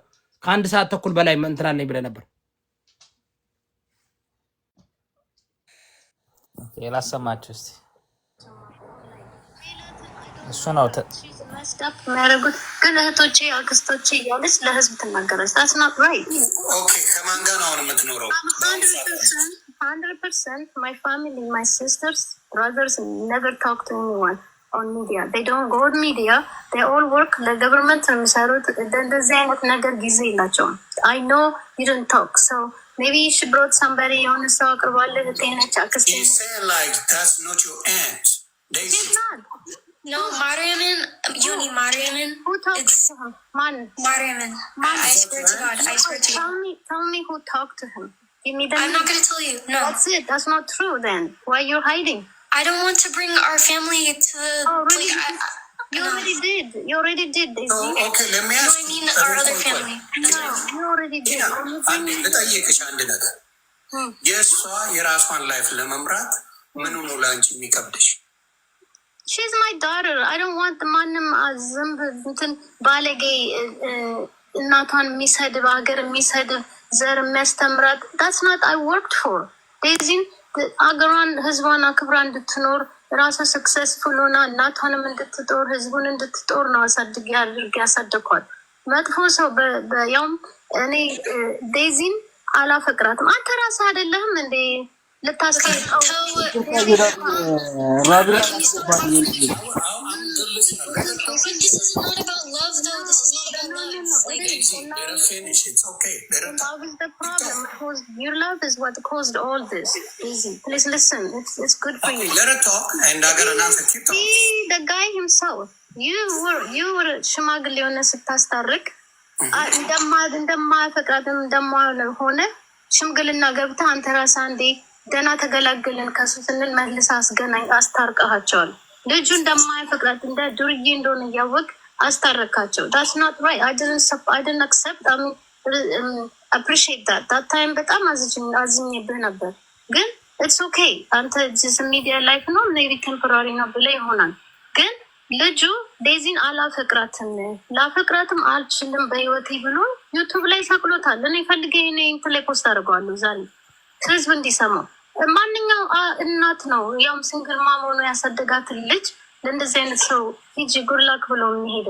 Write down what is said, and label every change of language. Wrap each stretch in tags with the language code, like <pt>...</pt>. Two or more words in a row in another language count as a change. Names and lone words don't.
<am>ከአንድ ሰዓት ተኩል በላይ እንትናለኝ ብለህ ነበር። የላሰማችሁ እስቲ እሱ ነው የሚያደርጉት። ግን እህቶቼ አክስቶቼ እያለች ለህዝብ ትናገራለች።</am> <en>that's not right.</en> <am>Okay, ከማን ጋር ነው አሁን የምትኖረው?</am> <en>100% my family, my sisters, brothers never talk to anyone on media. They don't go on media. They all work the government</en> <am>የሚሰሩት እንደዚህ አይነት ነገር ጊዜ የላቸውም።</am> <en>I know you don't talk, so maybe you should brought somebody on the side</en> <am>አቅርባለህ ለጤናች አክስቴ።</am> <en>You say like that's not your aunt. She's not. No, Mariam, Yoni Mariaman. Who talked to him? Man. Mariaman. I swear to God. I swear to you. Tell me who talked to him. Give me the I'm not going to tell you. No. That's it. That's not true then. Why you're hiding? I don't want to bring our family to... Oh, really? You already did. You already did, Daisy. Oh, okay, let me ask you. I mean our other family. No, you already did.</en> <am>ልጠይቅሽ አንድ ነገር የእሷ የራሷን ላይፍ ለመምራት ምኑ ነው ለአንቺ የሚከብድሽ?</am> <en>She's my daughter. I don't want</en> <am>ማንም ዝንብ እንትን ባለጌ እናቷን የሚሰድብ ሀገር የሚሰድብ ዘር የሚያስተምራት</am> <en>that's not I worked for.</en> <am>ዴዚን አገሯን ህዝቧን አክብራ እንድትኖር ራሷ ሰክሰስፉል ሆና እናቷንም እንድትጦር ህዝቡን እንድትጦር ነው አሳድግ ያድርግ ያሳደኳል። መጥፎ ሰው ያውም እኔ ዴዚን አላፈቅራትም። አንተ ራስህ አይደለህም እንዴ ልታስቀይጠው?</am> <en>Your love is what caused all this. Please listen. It's good for you. Let her talk and I'm gonna announce it. The guy himself. You were</en> <am>ሽማግሌ የሆነ ስታስታርቅ እንደማፈቅራትም እንደማሆነ ሽምግልና ገብታ አንተ ራስህ አንዴ ገና ተገላገልን ከሱ ስንል መልስ አስገናኝ አስታርቀሃቸዋል። ልጁ እንደማያፈቅራት እንደ ዱርዬ እንደሆነ እያወቅ አስታረካቸው።</am> <en>that's not right. I didn't accept. I mean, appreciate that time</en> <am>በጣም አዝኜብህ ነበር።</am> <en>ግን it's okay.</en> <am>አንተ</am> <en>just media life</en> <am>ነው</am> <en>maybe temporary</en> <am>ነው ብለህ ይሆናል። ግን ልጁ ዴዚን አላፈቅራትም ላፈቅራትም አልችልም በህይወቴ ብሎ ዩቱብ ላይ ሰቅሎታል። እኔ ፈልጌ እኔ እንትን ላይ ፖስት አድርገዋለሁ ዛሬ ህዝብ እንዲሰማው። ማንኛው እናት ነው ያውም</am> <en>single mom</en> <am>ሆኖ ያሳደጋትን ልጅ ለእንደዚህ አይነት ሰው ሂጂ ጉድላክ ብሎ የሚሄደው?</am>